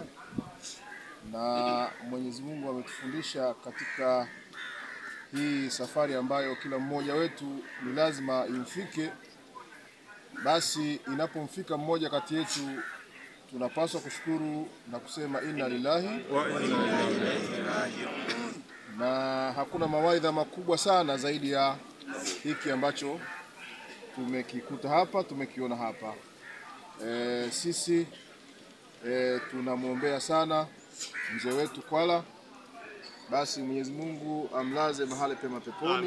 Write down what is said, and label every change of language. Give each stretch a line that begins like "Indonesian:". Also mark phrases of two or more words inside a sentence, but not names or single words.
Swahili: Na Mwenyezi Mungu ametufundisha katika hii safari ambayo kila mmoja wetu ni lazima imfike. Basi inapomfika mmoja kati yetu tunapaswa kushukuru na kusema
Arabic: إنا لله وإنا إليه راجعون.
Swahili: Na hakuna mawaidha makubwa sana zaidi ya hiki ambacho tumekikuta hapa, tumekiona hapa. Sisi tunamuombea sana mzee wetu Kwala, basi Mwenyezi Mungu amlaze mahali pema peponi.